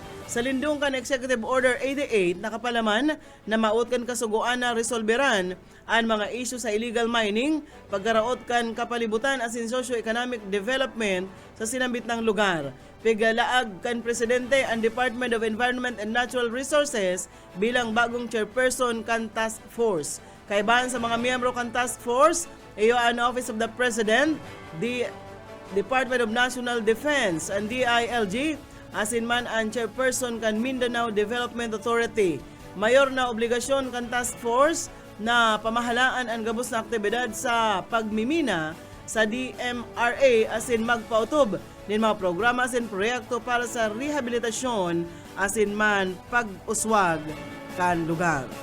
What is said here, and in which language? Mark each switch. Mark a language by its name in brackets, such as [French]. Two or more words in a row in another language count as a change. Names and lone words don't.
[Bikol] Sa lindong kan Executive Order 88 nakapalaman na maut kan kasuguan na resolberan ang mga issue sa [English] illegal mining, [Bikol] pagkaraot kan kapalibutan asin [English] socio-economic development [Bikol] sa sinambit ng lugar. Pigalaag kan Presidente ang Department of Environment and Natural Resources bilang bagong chairperson kan [English] task force. [Bikol] Kaibahan sa mga miyembro kan [English] task force, [Bikol] iyo ang Office of the President, the Department of National Defense, and DILG, asin man ang chairperson kan Mindanao Development Authority. Mayor na obligasyon kan [English] task force [Bikol] na pamahalaan ang gabos na aktibidad sa pagmimina sa DMRA asin magpautob din mga programa asin proyekto para sa rehabilitasyon asin man pag-uswag kan lugar.